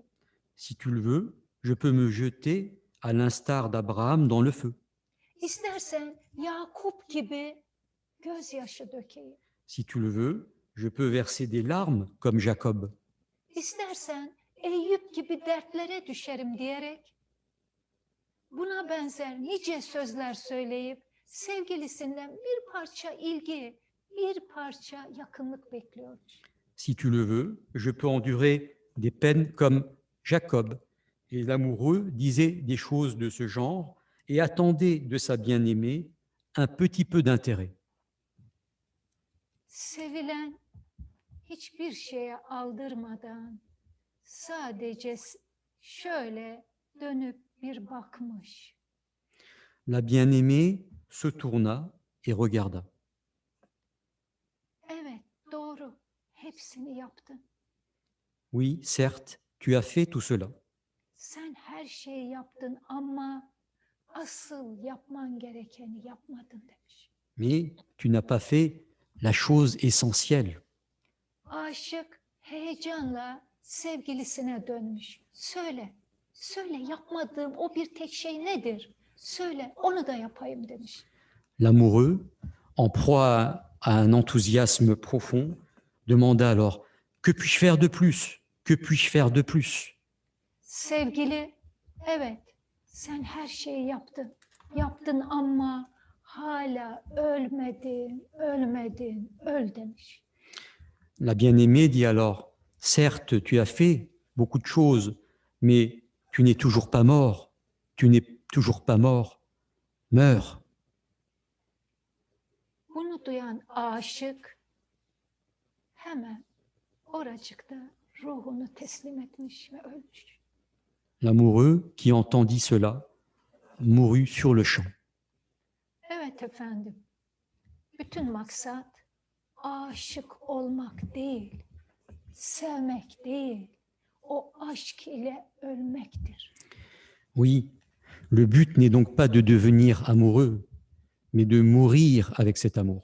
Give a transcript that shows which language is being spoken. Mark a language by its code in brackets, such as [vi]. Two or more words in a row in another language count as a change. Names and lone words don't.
[fr] Si tu le veux, je peux me jeter à l'instar d'Abraham dans le feu. [tr] İstersen Yakup gibi gözyaşı dökeyim. [fr] Si tu le veux, je peux verser des larmes comme Jacob. [tr] İstersen Eyüp gibi dertlere düşerim diyerek buna benzer nice sözler söyleyip sevgilisinden bir parça ilgi, bir parça yakınlık bekliyor. [fr] Si tu le veux, je peux endurer des peines comme Jacob. Et l'amoureux disait des choses de ce genre et attendait de sa bien-aimée un petit peu d'intérêt. [tr] Sevilen hiçbir şeye aldırmadan sadece şöyle dönüp bir bakmış. [fr] La bien-aimée se tourna et regarda. [tr] Evet, hepsini yaptın. [fr] Oui, certes, tu as fait tout cela. [tr] sen her şeyi yaptın ama asıl yapman gerekeni yapmadın demiş. [fr] Mais tu n'as pas fait la chose essentielle. [tr] Aşık heyecanla sevgilisine dönmüş. Söyle, söyle yapmadığım o bir tek şey nedir? Söyle, onu da yapayım demiş. [fr] L'amoureux, en proie à un enthousiasme profond, demanda alors, que puis-je faire de plus? Que puis-je faire de plus? [tr] Sevgili, evet, sen her şeyi yaptın. Yaptın ama hala ölmedin, ölmedin, öl demiş. [fr] La bien-aimée dit alors, certes, tu as fait beaucoup de choses, mais tu n'es toujours pas mort. Tu n'es toujours pas mort. Meurs. [tr] Bunu duyan aşık hemen oracıkta ruhunu teslim etmiş ve ölmüş. [fr] L'amoureux, qui entendit cela, mourut sur le champ. [tr] Evet efendim, bütün maksat aşık olmak değil, sevmek değil, o aşk ile ölmektir. [fr] Oui, le but n'est donc pas de devenir amoureux, mais de mourir avec cet amour.